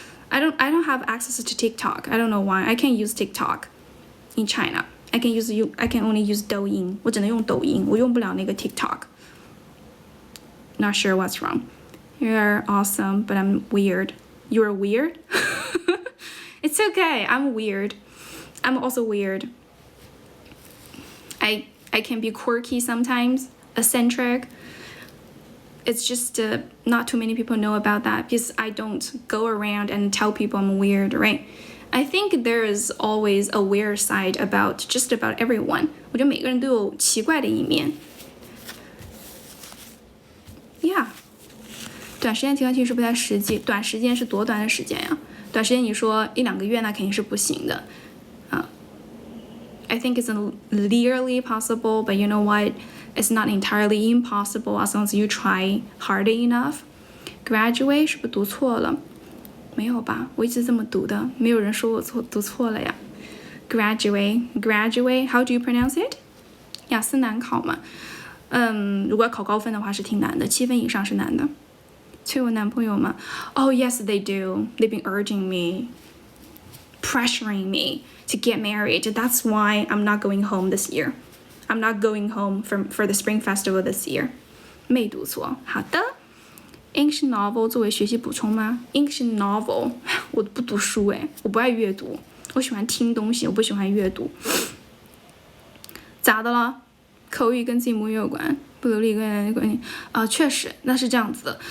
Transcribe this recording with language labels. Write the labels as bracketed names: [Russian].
[English] I don't have access to TikTok. I don't know why. I can't use TikTok in China. I can only use [Chinese] 抖音，我只能用抖音，我用不了那个 TikTok. [English] Not sure what's wrong. You're awesome, but I'm weird. You're weird? It's okay. I'm weird. I'm also weird. I can be quirky sometimes, eccentric. It's just not too many people know about that because I don't go around and tell people I'm weird, right? I think there is always a weird side about just about everyone. [Chinese] 我觉得每个人都有奇怪的一面。 [English] Yeah. [Chinese] 短时间提高听是不太实际。短时间是多短的时间呀？短时间你说1-2个月那肯定是不行的。 [English] I think it's nearly possible, but you know what? It's not entirely impossible as long as you try hard enough. [Chinese] Graduate 是不是读错了？没有吧，我一直这么读的，没有人说我读错了呀。 [English] Graduate, how do you pronounce it? [Chinese] 雅思难考嘛，如果要考高分的话是挺难的，7分以上是难的。催我男朋友吗？ [English] Oh yes, they do. They've been urging me, pressuring me to get married. That's why I'm not going home this year. I'm not going home for the Spring Festival this year. [Chinese] 没读错，好的。 English novel 作为学习补充吗 ？English novel 我不读书我不爱阅读，我喜欢听东西，我不喜欢阅读。咋的了？口语跟自己母语有关，不流利跟关系确实那是这样子的。